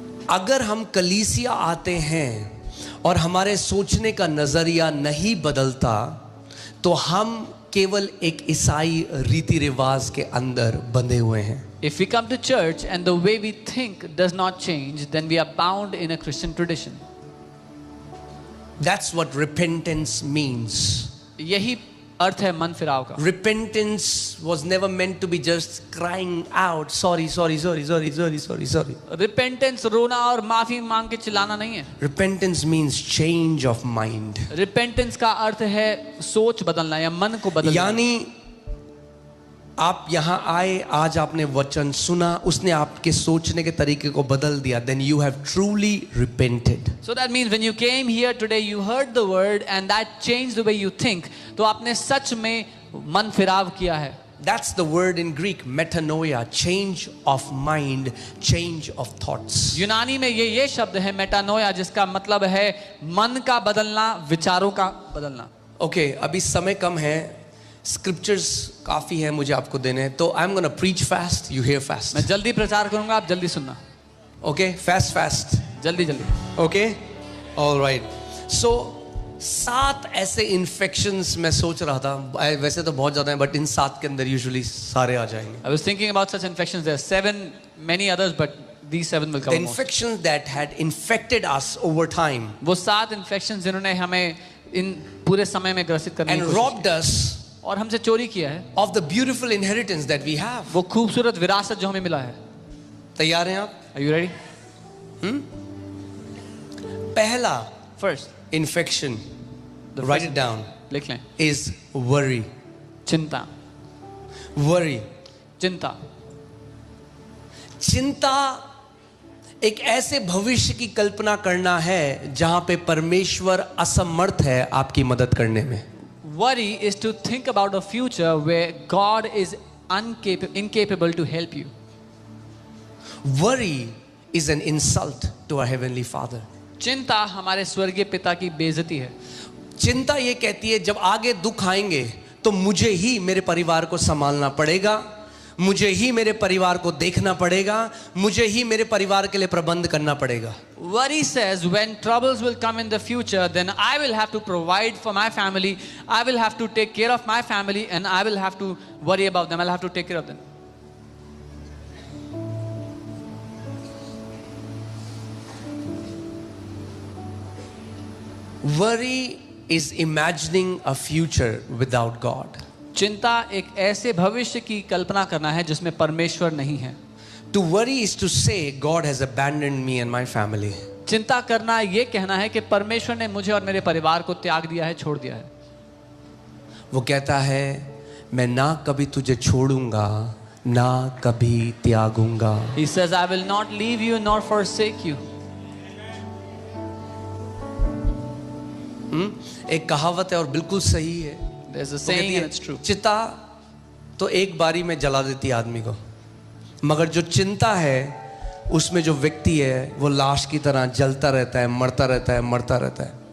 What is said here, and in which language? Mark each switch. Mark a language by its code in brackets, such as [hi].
[hi] अगर हम कलीसिया आते हैं और हमारे सोचने का नजरिया नहीं बदलता, तो हम केवल एक ईसाई रीति रिवाज के अंदर बंधे हुए हैं. [en] if we come to church and the way we think does not change, then we are bound in a Christian tradition. That's what repentance means. [hi] यही अर्थ है मन फिराव का. [en] Repentance was never meant to be just crying out, sorry, sorry, sorry, sorry, sorry, sorry, sorry. [hi] Repentance रोना और माफी मांग के चिल्लाना नहीं है. [en] Repentance means change of mind. [hi] Repentance का अर्थ है सोच बदलना या मन को बदलना. यानी आप यहां आए, आज आपने वचन सुना, उसने आपके सोचने के तरीके को बदल दिया, [en] then you have truly repented. So that means when you came here today, you heard the word and that changed the way you think. [hi] तो आपने सच में मन फिराव किया है. [en] That's the word in Greek, metanoia, change of mind, change of thoughts. [hi] यूनानी में ये शब्द है मेटानोया, जिसका मतलब है मन का बदलना, विचारों का बदलना. Okay, अभी समय कम है, स्क्रिप्चर्स काफी है मुझे आपको देने, तो [en] I am gonna preach fast, you hear fast. [hi] मैं जल्दी प्रचार करूंगा, आप जल्दी सुनना. [en] okay, fast fast, [hi] जल्दी जल्दी. [en] Okay, all right. [hi] सो 7 ऐसे इन्फेक्शंस मैं सोच रहा था, वैसे तो बहुत ज्यादा हैं, बट इन 7 के अंदर यूजुअली सारे आ जाएंगे. [en] I was thinking about such infections. There are 7, many others, but these 7 will The come. The infections that had infected us over time, [hi] वो 7 infections जिन्होंने हमें इन पूरे समय में ग्रसित करने [en] and [hi] की [en] robbed us [hi] और हमसे चोरी किया है, [en] of the beautiful inheritance that we have. [hi] वो खूबसूरत विरासत जो हमें मिला है. तैयार हैं आप? [en] Are you ready? [hi] पहला [en] First, infection, the write first- it down, [hi] लिख लें. [en] is worry. [hi] चिंता. [en] Worry. [hi] चिंता. चिंता एक ऐसे भविष्य की कल्पना करना है जहां पे परमेश्वर असमर्थ है आपकी मदद करने में. [en] Worry is to think about a future where God is incapable to help you. Worry is an insult to our heavenly Father. [hi] चिंता हमारे स्वर्गीय पिता की बेइज्जती है. चिंता ये कहती है जब आगे दुख आएंगे तो मुझे ही मेरे परिवार को संभालना पड़ेगा, मुझे ही मेरे परिवार को देखना पड़ेगा, मुझे ही मेरे परिवार के लिए प्रबंध करना पड़ेगा. [en] Worry says when troubles will come in the future, then I will have to provide for my family, I will have to take care of my family, and I will have to worry about them, I'll have to take care of them. Worry is imagining a future without God. [hi] चिंता एक ऐसे भविष्य की कल्पना करना है जिसमें परमेश्वर नहीं है. [en] To worry is to say God has abandoned me and my family. [hi] चिंता करना ये कहना है कि परमेश्वर ने मुझे और मेरे परिवार को त्याग दिया है, छोड़ दिया है. वो कहता है मैं ना कभी तुझे छोड़ूंगा ना कभी त्यागूंगा. [en] He says, I will not leave you nor forsake you. [hi] एक कहावत है और बिल्कुल सही है. [en] There's a [hi] वो [en] saying [hi] कहती [en] and [hi] है, [en] it's true. [hi] चिता तो एक बारी में जला देती है आदमी को, मगर जो चिंता है उसमें जो व्यक्ति है वो लाश की तरह जलता रहता है, मरता रहता है, मरता रहता है.